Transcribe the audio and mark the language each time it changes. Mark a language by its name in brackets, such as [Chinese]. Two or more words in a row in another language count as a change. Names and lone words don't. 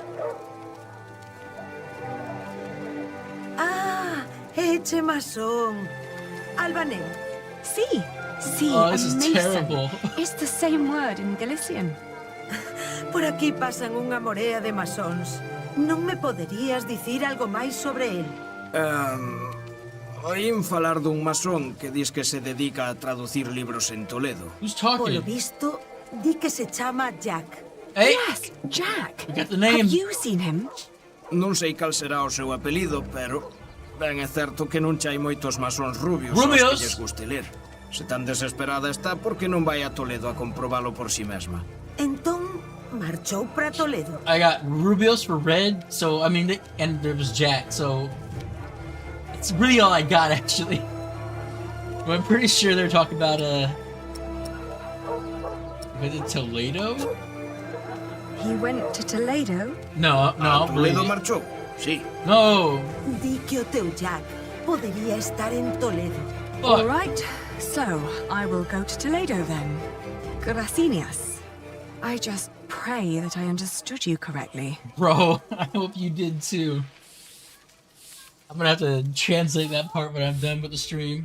[Galician] Ah, eche masón. Albanés. Sí, sí, Oh, a [English] this is mason. terrible. It's the same word in Galician. [Galician] Por aquí pasan unha morea de masóns. Non me poderías dicir algo máis sobre el? Oín falar dun masón que dis que se dedica a traducir libros en Toledo. [English] Who's [Galician] Polo [English] talking? [Galician] visto, di que se chama Jack. [English] Hey! Yes, Jack. We got the name. Have you seen him? [Galician] Non sei cal será o seu apelido, pero ben é certo que non chai moitos masóns rubios aos Rubios. que lles guste ler. Se tan desesperada está, por que non vai a Toledo a comprobalo por si mesma? Entón, marchou para Toledo. [English] I got Rubios for red, so I mean, and there was Jack, so it's really all I got actually. But I'm pretty sure they're talking about was it Toledo? He went to Toledo? No, Toledo really. [Galician] marchou. Sí. No. Di que o teu Jack podería estar en Toledo. [English] All right, so I will go to Toledo then. Gracias. I just pray that I understood you correctly. Bro, I hope you did too. I'm gonna have to translate that part when I'm done with the stream.